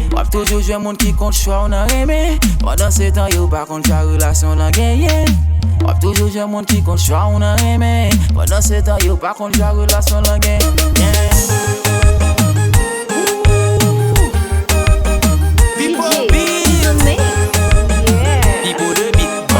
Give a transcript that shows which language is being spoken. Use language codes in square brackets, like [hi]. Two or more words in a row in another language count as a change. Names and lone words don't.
[ht] Wap toujou jwe moun ki kont chwa ou nan reme, pendant se tan yo pa kont ka relasyon lan genyen. Wap toujou jwe moun ki kont chwa ou nan reme, pendant se tan yo pa kont ka relasyon lan genyen. DJ Tizomix. [en] Yeah. People de beat.